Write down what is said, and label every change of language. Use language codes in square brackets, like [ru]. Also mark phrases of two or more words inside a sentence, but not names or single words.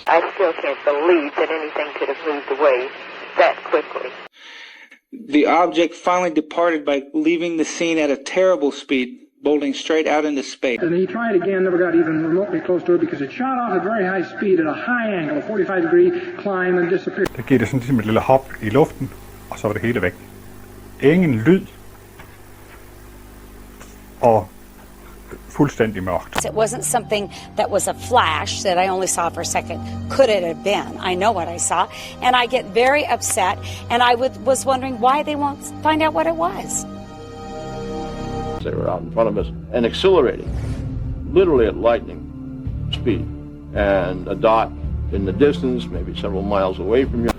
[en] I still can't believe that anything could have moved away that quickly. The object finally departed by leaving the scene at a terrible speed, bolting straight out into space. And he tried again, never got even remotely close to it because it shot off at very high speed at a high angle, a 45-degree climb, and disappeared. [da] Der gik det sådan ligesom et lille hop i luften, og så var det hele væk. Ingen lyd. Og fuldstændig mørkt. [en] It wasn't something that was a flash that I only saw for a second. Could it have been? I know what I saw, and I get very upset, and I was wondering why they won't find out what it was. They were out in front of us and accelerating, literally at lightning speed, and a dot in the distance, maybe several miles away from you.